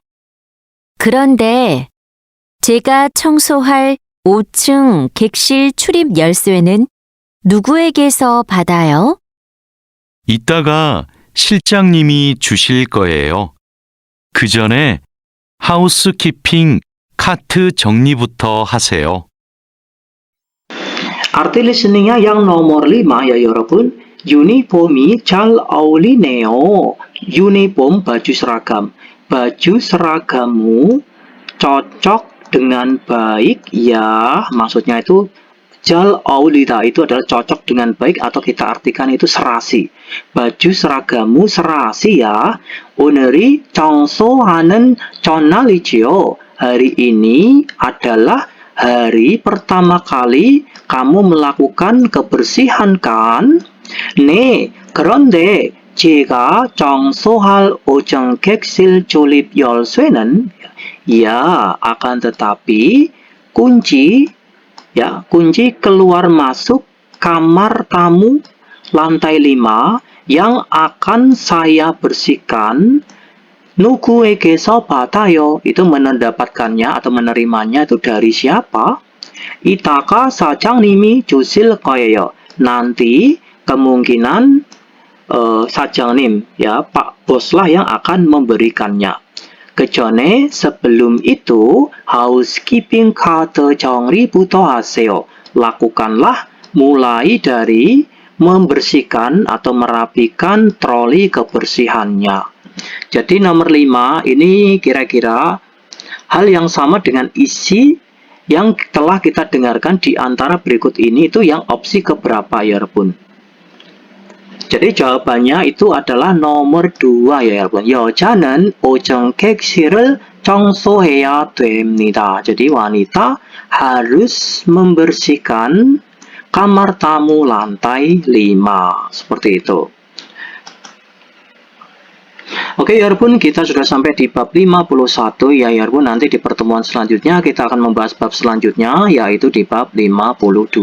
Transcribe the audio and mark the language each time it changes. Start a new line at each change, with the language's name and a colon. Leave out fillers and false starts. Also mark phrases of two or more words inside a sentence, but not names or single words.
Korean: 그런데 제가 청소할 5층 객실 출입 열쇠는 누구에게서 받아요? 이따가 실장님이 주실 거예요. 그 전에 하우스키핑 카트 정리부터 하세요.
Indonesian: Arti listeningnya yang nomor 5 ya 여러분.
Korean: 유니폼이 잘 어울리네요.
Indonesian: Uniform baju seragam. Baju seragamu cocok dengan baik ya, maksudnya itu
Korean: 잘 어울리다
Indonesian: itu adalah cocok dengan baik atau kita artikan itu serasi. Baju seragamu serasi ya.
Korean: 오늘이 청소하는 전날이지요.
Indonesian: Hari ini adalah hari pertama kali kamu melakukan kebersihan kan?
Korean: 네, 그런데 제가 청소할 오정객실 조립 열쇠는
Indonesian: ya, akan tetapi kunci keluar masuk kamar tamu lantai 5 yang akan saya bersihkan
Korean: 누구에게서 받아요?
Indonesian: Itu mendapatkannya atau menerimanya itu dari siapa?
Korean: 이따가 사장님이 주실 거예요.
Indonesian: Nanti kemungkinan 사장님 ya, Pak Bos lah yang akan memberikannya.
Korean: 그전에
Indonesian: sebelum itu
Korean: housekeeping 카드 정리부터 하세요.
Indonesian: Lakukanlah mulai dari membersihkan atau merapikan troli kebersihannya. Jadi nomor 5 ini kira-kira hal yang sama dengan isi yang telah kita dengarkan di antara berikut ini, itu yang opsi keberapa ya Rebun? Jadi jawabannya itu adalah nomor 2 ya 여러분. 여자는 오정객실을 청소해야 됩니다. Jadi wanita harus membersihkan kamar tamu lantai 5. Seperti itu. Oke ya Yarbun, kita sudah sampai di bab 51 ya Yarbun. Nanti di pertemuan selanjutnya kita akan membahas bab selanjutnya, yaitu di bab 52.